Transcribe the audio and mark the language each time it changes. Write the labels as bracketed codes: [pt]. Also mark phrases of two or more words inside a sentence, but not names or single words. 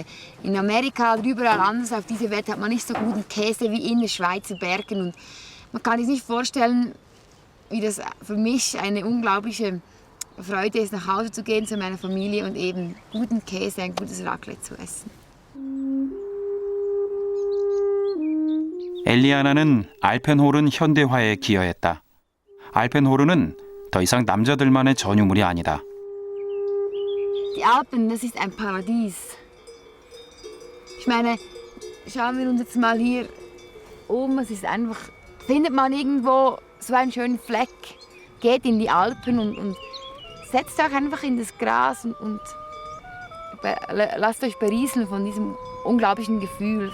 [de] In Amerika oder überall anders auf dieser Welt hat man nicht so guten Käse wie in den Schweizer Bergen. Und man kann sich nicht vorstellen, wie das für mich eine unglaubliche Freude ist, nach Hause zu gehen zu meiner Familie und eben guten Käse, ein gutes Raclette zu essen. [ko] 엘리아나는 알펜홀은 현대화에 기여했다. 알펜홀은 더 이상 남자들만의 전유물이 아니다. [de] Die Alpen, das ist ein Paradies. Ich meine, schauen wir uns jetzt mal hier um. Es ist einfach, findet man irgendwo so einen schönen Fleck, geht in die Alpen und setzt euch einfach in das Gras und lasst euch berieseln von diesem unglaublichen Gefühl.